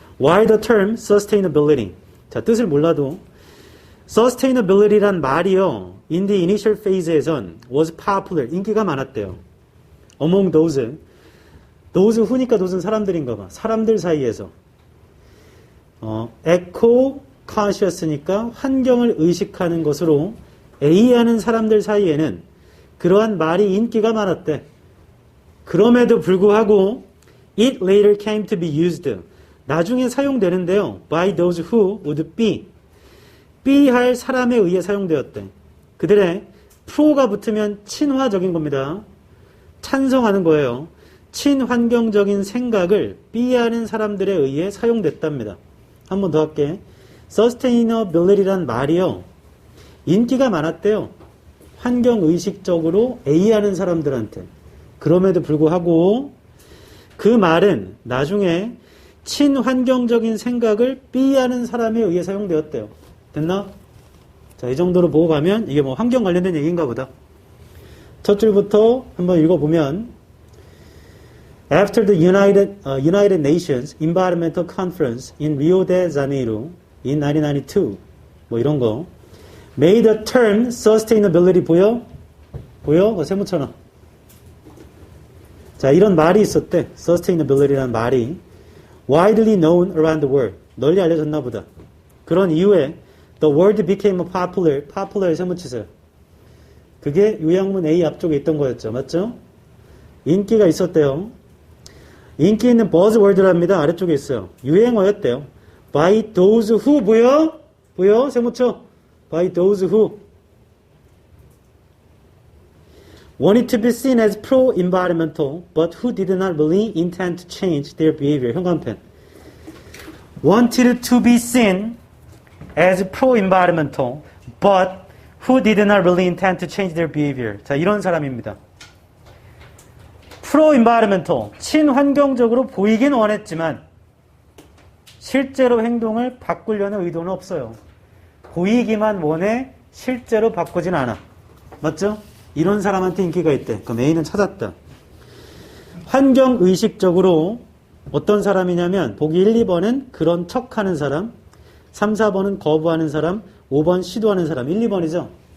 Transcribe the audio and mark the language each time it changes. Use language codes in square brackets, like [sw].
[en] Why the term sustainability? [ko] 자, 뜻을 몰라도 sustainability란 말이요. [en] In the initial phase [ko] 에선 [en] was popular. [ko] 인기가 많았대요. [en] Among those. those who [ko] 니까 those는 사람들인가 봐. 사람들 사이에서. [en] eco conscious [ko] 니까 환경을 의식하는 것으로 A하는 사람들 사이에는 그러한 말이 인기가 많았대. 그럼에도 불구하고 [en] it later came to be used. [ko] 나중에 사용되는데요. [en] by those who would be [ko] 할 사람에 의해 사용되었대. 그들의 프로가 붙으면 친화적인 겁니다. 찬성하는 거예요. 친환경적인 생각을 B하는 사람들에 의해 사용됐답니다. 한 번 더 할게. sustainability란 말이요. 인기가 많았대요. 환경의식적으로 A하는 사람들한테. 그럼에도 불구하고 그 말은 나중에 친환경적인 생각을 B하는 사람에 의해 사용되었대요. 됐나? 자, 이 정도로 보고 가면 이게 뭐 환경 관련된 얘기인가 보다. 첫 줄부터 한번 읽어보면 [en] After the United Nations Environmental Conference in Rio de Janeiro in 1992 [ko] 뭐 이런 거 [en] made the term sustainability [ko] 보여? 보여? 세모처럼. 자, 이런 말이 있었대. [en] sustainability라는 [ko] 말이 [en] widely known around the world. [ko] 널리 알려졌나 보다. 그런 이후에 [en] the word became popular의 [ko] 세모치세요. 그게 요약문 A 앞쪽에 있던 거였죠. 맞죠? 인기가 있었대요. 인기 있는 buzzword랍니다. 아래쪽에 있어요. 유행어였대요. [en] by those who [ko] 보여? 보여? 세모쳐. [en] by those who wanted to be seen as pro-environmental, but who did not really intend to change their behavior. [ko] 현관펜. [en] wanted to be seen as pro-environmental, but who did not really intend to change their behavior. [ko] 자, 이런 사람입니다. pro-environmental, 친환경적으로 보이긴 원했지만 실제로 행동을 바꾸려는 의도는 없어요. 보이기만 원해 실제로 바꾸진 않아. 맞죠? 이런 사람한테 인기가 있대. 그럼 A는 찾았다. 환경의식적으로 어떤 사람이냐면 보기 1, 2번은 그런 척하는 사람, 3, 4번은 거부하는 사람, 5번 시도하는 사람. 1, 2번이죠.